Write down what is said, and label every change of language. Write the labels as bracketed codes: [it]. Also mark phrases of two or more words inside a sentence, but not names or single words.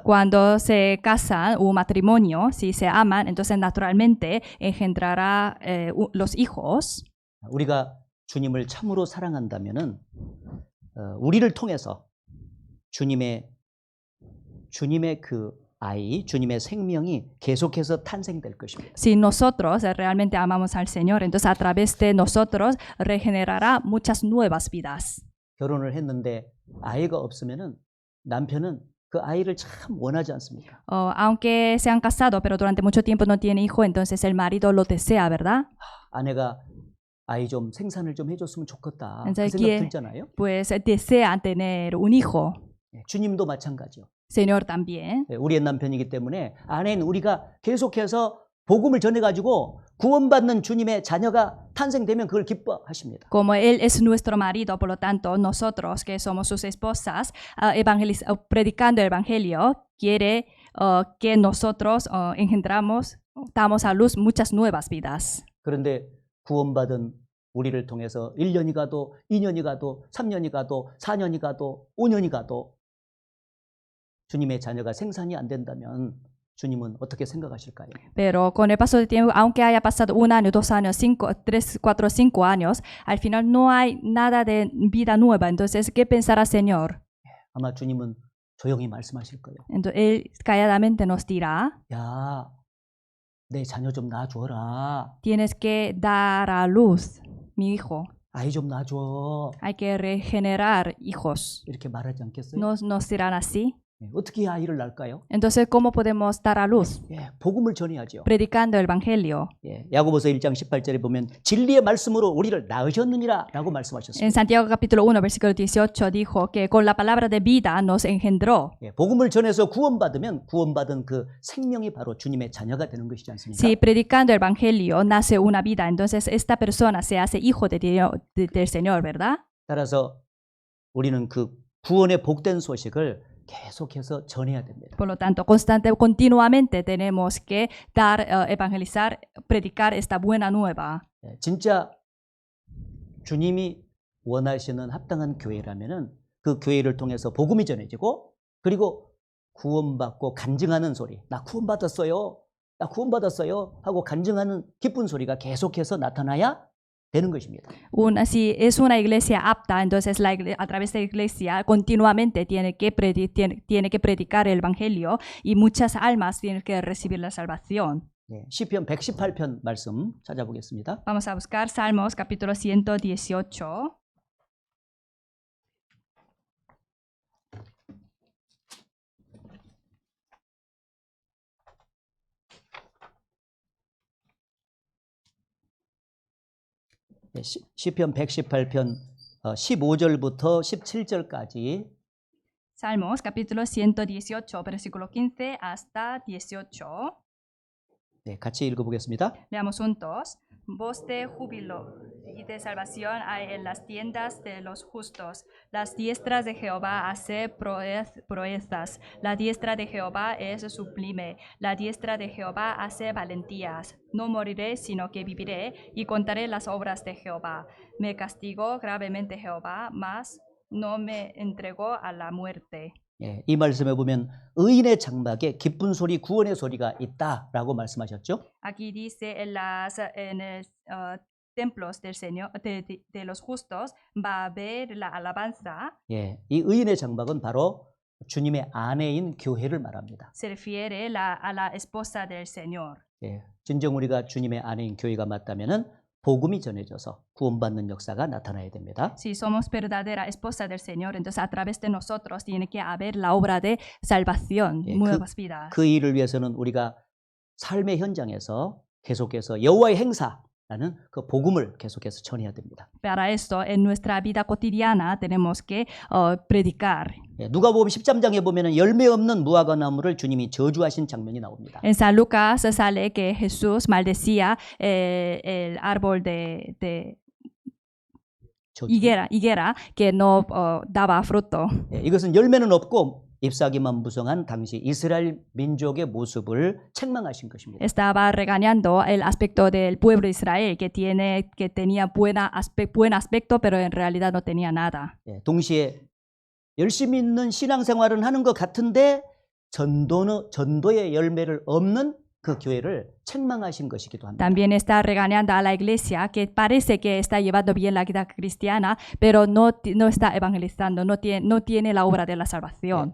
[es] Cuando se casan un matrimonio, si se aman, entonces naturalmente engendrará los hijos. [ko] 우리가 주님을 참으로 사랑한다면은 우리를 통해서 주님의 그 아이, 주님의 생명이 계속해서 탄생될 것입니다. [es] Si nosotros realmente amamos al Señor, entonces a través de nosotros regenerará muchas nuevas vidas. [ko] 결혼을 했는데 아이가 없으면은 남편은 그 아이를 참 원하지 않습니까? [es] Aunque se han casado, pero durante mucho tiempo no tiene hijo, entonces el marido lo desea, ¿verdad? [ko] 아내가 아이 좀 생산을 좀 해줬으면 좋겠다. 그 [es] Entonces, [ko] 생각 들잖아요. [es] pues desea tener un hijo. [ko] 주님도 마찬가지요. [es] Señor también. [ko] 우리의 남편이기 때문에 아내는 우리가 계속해서 복음을 전해가지고 구원받는 주님의 자녀가 탄생되면 그걸 기뻐하십니다. [es] Como Él es nuestro marido, por lo tanto, nosotros que somos sus esposas, predicando el Evangelio, quiere que nosotros damos a luz muchas nuevas vidas. [ko] 그런데 구원받은 우리를 통해서 1년이 가도 2년이 가도 3년이 가도 4년이 가도 5년이 가도 주님의 자녀가 생산이 안 된다면 주님은 어떻게 생각하실까요? [es] Pero con el paso del tiempo, aunque haya pasado 1 año, 2 años, 5, 3, 4, 5 años, al final no hay nada de vida nueva. Entonces, ¿qué pensará el Señor? [ko] 아마 주님은 조용히 말씀하실 거예요. [es] Entonces, Él calladamente nos dirá, [ko] 야, 내 자녀 좀 낳아줘라. [es] tienes que dar a luz, mi hijo. [ko] 아이 좀 낳아줘. [es] Hay que regenerar hijos. [ko] 이렇게 말하지 않겠어요? [es] Nos dirán así. [ko] 어떻게 아이를 낳을까요? [es] Entonces, ¿cómo podemos dar a luz? [ko] 복음을 전해야죠. [es] Predicando el Evangelio. [ko] 야고보서 1장 18절에 보면 진리의 말씀으로 우리를 낳으셨느니라 라고 말씀하셨습니다. [es] En Santiago capítulo 1, versículo 18 dijo que con la palabra de vida nos engendró. [ko] 복음을 전해서 구원받으면 구원받은 그 생명이 바로 주님의 자녀가 되는 것이지 않습니까? [es] Si predicando el Evangelio nace una vida, entonces esta persona se hace hijo del Señor, ¿verdad? [ko] 따라서 우리는 그 구원의 복된 소식을 계속해서 전해야 됩니다. [es] Por lo tanto, continuamente tenemos que evangelizar predicar esta buena nueva. [ko] 예, 진짜 주님이 원하시는 합당한 교회라면은 그 교회를 통해서 복음이 전해지고 그리고 구원받고 간증하는 소리, 나 구원받았어요, 나 구원받았어요 하고 간증하는 기쁜 소리가 계속해서 나타나야 되는 것입니다. [es] Si es una iglesia apta, entonces a través de la iglesia continuamente tiene que predicar el evangelio y muchas almas tienen que recibir la salvación. [ko] 예, 시편 118편 말씀 찾아보겠습니다. [es] Vamos a buscar Salmos capítulo 118. [ko] 예, 시편 118편 15절부터 17절까지 [es] Salmos capítulo 118, versículo 15 hasta 18. [ko] 네, 같이 읽어보겠습니다. [es] Leamos juntos. Voz de júbilo y de salvación hay en las tiendas de los justos. Las diestras de Jehová hace proezas. La diestra de Jehová es sublime. La diestra de Jehová hace valentías. No moriré, sino que viviré y contaré las obras de Jehová. Me castigó gravemente Jehová, mas no me entregó a la muerte. [ko] 예, 이 말씀에 보면 의인의 장막에 기쁜 소리, 구원의 소리가 있다라고 말씀하셨죠. [es] Aquí dice en el templos del Señor, de los justos, va a haber la alabanza. [ko] 예, 이 의인의 장막은 바로 주님의 아내인 교회를 말합니다. [es] Se refiere a la esposa del Señor. [ko] 예, 진정 우리가 주님의 아내인 교회가 맞다면은 복음이 전해져서 구원받는 역사가 나타나야 됩니다. [es] Si somos verdadera esposa del Señor, entonces a través de nosotros tiene que haber la obra de salvación, [ko] 예, [es] nuevas vidas. [ko] 그 일을 위해서는 우리가 삶의 현장에서 계속해서 여호와의 행사라는 그 복음을 계속해서 전해야 됩니다. [es] Para esto, en nuestra vida cotidiana tenemos que predicar. [ko] 예, 누가복음 13장에 보면은 열매 없는 무화과 나무를 주님이 저주하신 장면이 나옵니다. [es] En San Lucas sale que Jesús maldecía el árbol de [ko] 저주. [es] higuera que no daba fruto. [ko] 예, 이것은 열매는 없고 잎사귀만 무성한 당시 이스라엘 민족의 모습을 책망하신 것입니다. [es] Estaba regañando el aspecto del pueblo de Israel que tenía buen aspecto, pero en realidad no tenía nada. [ko] 예, 동시에 열심히 있는 신앙생활은 하는 것 같은데 전도의 열매를 없는 그 교회를 책망하신 것이기도 합니다. [es] También está regañando a la iglesia que parece que está llevando bien la vida cristiana, pero no está evangelizando, no tiene la obra de la salvación.